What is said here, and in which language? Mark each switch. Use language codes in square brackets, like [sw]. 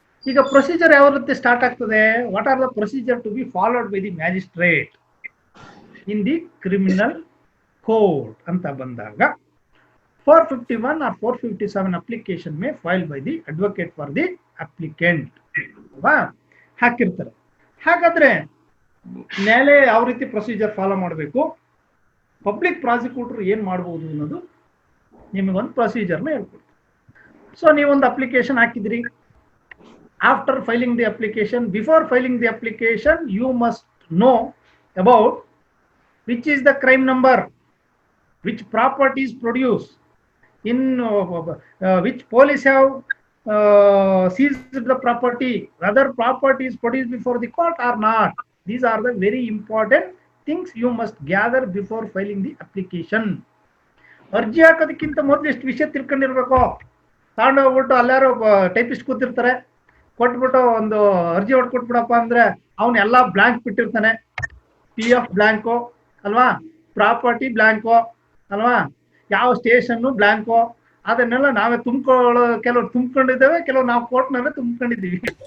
[kn] ಈಗ ಪ್ರೊಸೀಜರ್ ಯಾವ ರೀತಿ ಸ್ಟಾರ್ಟ್ ಆಗ್ತದೆ? [en] what are the procedure to be followed by the magistrate in the criminal code [kn] ಅಂತ ಬಂದಾಗ [en] 451 or 457 application may filed by the advocate for the applicant [kn] ಅಲ್ವಾ? ಹಾಕಿರ್ತಾರೆ. ಹಾಗಾದ್ರೆ ನ್ಯಾಯಾಲಯ ಯಾವ ರೀತಿ ಪ್ರೊಸೀಜರ್ ಫಾಲೋ ಮಾಡಬೇಕು, ಪಬ್ಲಿಕ್ ಪ್ರಾಸಿಕ್ಯೂಟರ್ ಏನ್ ಮಾಡಬಹುದು ಅನ್ನೋದು ನಿಮಗೊಂದು ಪ್ರೊಸೀಜರ್ನ ಹೇಳ್ಕೊಡ್ತೀವಿ. ಸೊ ನೀವೊಂದು ಅಪ್ಲಿಕೇಶನ್ ಹಾಕಿದ್ರಿ. [en] After filing the application, before filing the application, you must know about which is the crime number, which properties produced, in which police have seized the property, whether property is produced before the court or not. These are the very important things you must gather before filing the application. [kn] ಅರ್ಜಿ ಹಾಕೋದಕ್ಕಿಂತ ಮೊದಲು ಎಷ್ಟು ವಿಷಯ ತಿಳ್ಕೊಂಡಿರ್ಬೇಕು. ತಗೊಂಡು ಹೋಗ್ಬಿಟ್ಟು ಅಲ್ಲಾರು typist ಕೂತಿರ್ತಾರೆ, ಕೊಟ್ಬಿಟ್ಟು ಒಂದು ಅರ್ಜಿ ಹೊಡ್ಕೊಟ್ಬಿಡಪ್ಪ ಅಂದ್ರೆ ಅವನ್ ಎಲ್ಲಾ ಬ್ಲಾಂಕ್ ಬಿಟ್ಟಿರ್ತಾನೆ. PF ಬ್ಲಾಂಕೋ ಅಲ್ವಾ, ಪ್ರಾಪರ್ಟಿ ಬ್ಲಾಂಕೋ ಅಲ್ವಾ, ಯಾವ ಸ್ಟೇಷನ್ ಬ್ಲಾಂಕೋ, ಅದನ್ನೆಲ್ಲ ನಾವೇ ತುಂಬ್ಕೊಳ್ಳೋ, ಕೆಲವ್ರು ತುಂಬ್ಕೊಂಡಿದ್ದೇವೆ, ಕೆಲವು ನಾವು ಕೋರ್ಟ್ನಲ್ಲೇ ತುಂಬ್ಕೊಂಡಿದ್ದೀವಿ.